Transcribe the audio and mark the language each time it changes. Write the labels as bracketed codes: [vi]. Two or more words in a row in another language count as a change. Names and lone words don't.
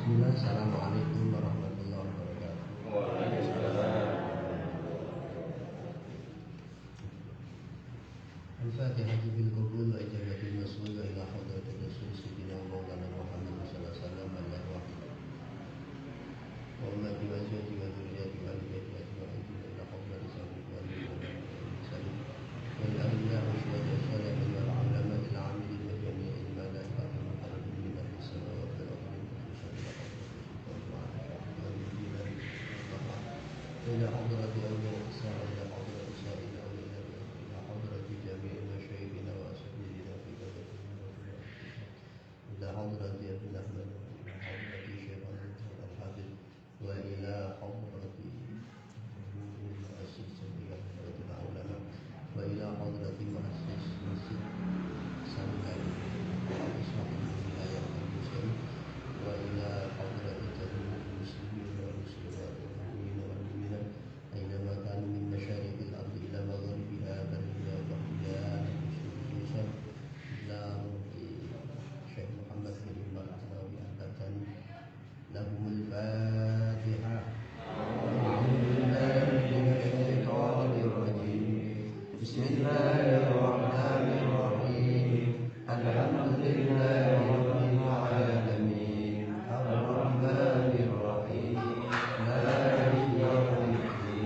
[ar] السلام عليكم ورحمة الله وبركاته. Waalaikumsalam. الفاتحة بالقبول وإجابة المسؤول إلى حضرة الرسول سيدنا مولانا محمد صلى الله عليه وسلم الواحد وأمتي وأزواجي وذريتي وآل بيتي أجمعين إلى حضرة سيدنا وسلم وإلى أولياء وشهداء صالحين والعلماء إلى عاملين وجميع الملائكة مقربين من السماوات والأرض إلى حضرة أولياء الساعة إلى حضرة سائلة إلى حضرة جميع مشايخنا وأساتذتنا في إلى حضرة عبد الأحمد إلى حضرة شيخ الحافظ وإلى حضرة مؤسس إلى حضرة العلماء وإلى حضرة مؤسس مسجد سنكاي وإسماعيل ولاية المسلم وإلى حضرة جميع المسلمين والمسلمات والمؤمنين والمؤمنات أينما كانوا من مشارق الأرض إلى مغاربها برها وبحرها خصوصا إلى شيخ محمد بن عمر أسناوي البتاني لهم الفاتحة. Bismillahirrahmanirrahim. الحمد لله رب العالمين. الرحمن الرحيم مالك يوم الدين.